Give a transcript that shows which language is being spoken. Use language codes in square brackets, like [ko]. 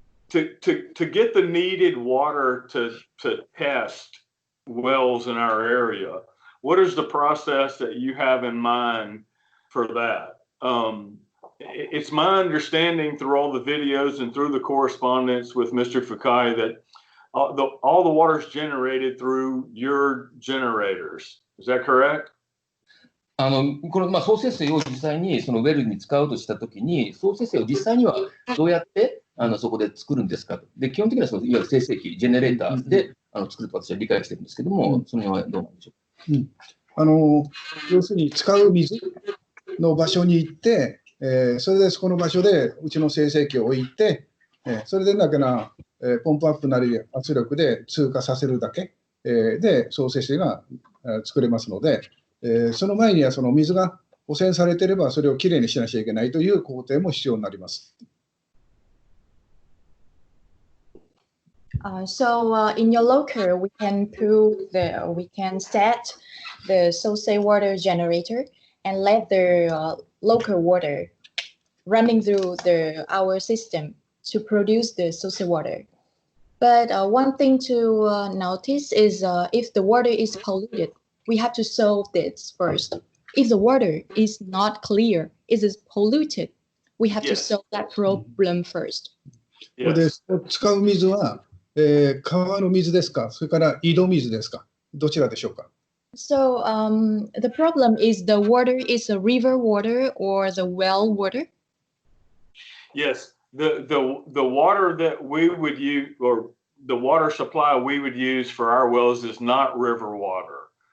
[en] To get the needed water to test wells in our area, what is the process that you have in mind for that? It's my understanding through all the videos and through the correspondence with Mr. FUKAI that all the water is generated through your generators. Is that correct? [ja] この総節水を実際にそのウェルに使うとしたときに、総節水を実際にはどうやってそこで作るんですかと。で、基本的にはそのいわゆる生成器、ジェネレーターで作ると私は理解してるんですけども、その辺はどうなんでしょう。要するに使う水の場所に行って、それでそこの場所でうちの生成器を置いて、それでだけなポンプアップなり圧力で通過させるだけで総節水が作れますので、その前にはその水が汚染されていればそれをきれいにしなきゃいけないという工程も必要になります。 [en] So in your locker, we can set the Sosei water generator and let the local water running through our system to produce the Sosei water. But one thing to notice is if the water is polluted, we have to solve this first. If the water is not clear, it is polluted, We have to Yes. solve that problem first. [ja] これで [en] Yes. [ja] 使う水は、川の水ですか、それから井戸水ですか、どちらでしょうか。 [en] So the problem is the water is a river water or the well water. Yes. The water that we would use, or the water supply we would use for our wells, is not river water.